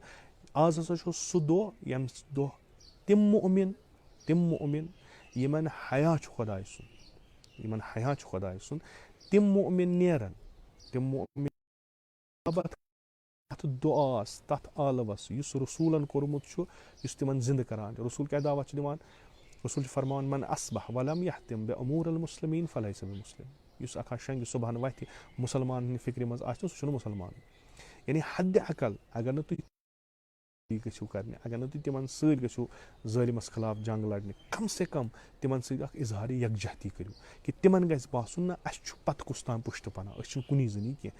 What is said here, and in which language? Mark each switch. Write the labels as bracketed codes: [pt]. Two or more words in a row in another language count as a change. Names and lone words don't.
[ks] آز ہسا چھُ سُہ دۄہ ییٚمہِ دۄہ تِم مُؤمِن یِمن حیا چھُ خۄداے سُنٛد, یِمن حیا چھُ خۄداے سُنٛد, تِم مُؤمِن نیرن, تِم مُؤمِن تَتھ دُعاس, تَتھ عالوَس یُس رسوٗلن کوٚرمُت چھُ, یُس تِمن زِندٕ کران چھُ. رسوٗل کیٛاہ دعوت چھُ دِوان؟ رسوٗل چھُ فرماوان [ar] من اصبح ولم یحتم بأمور المسلمین فلیس بمسلم. [ks] یُس اکھا شنٛگہِ صبحن وتھِ مُسلمان ہٕنٛدِ فِکرِ منٛز آسہِ نہٕ, سُہ چھُنہٕ مُسلمان. یعنی حدِ عقل اگر نہٕ تُہۍ گٔژھِو کرنہِ, اگر نہٕ تُہۍ تِمن سۭتۍ گٔژھِو ظٲلمس خلاف جنگ لڑنہِ, [ur] کم سے کم [ks] تِمن سۭتۍ اکھ اِظہارِ یکجہتی کٔرِو, کہِ تِمن گژھِ باسُن نہ اَسہِ چھُ پتہٕ کُس تام پُشتہٕ پناہ, أسۍ چھِنہٕ کُنی زٔنی کینٛہہ.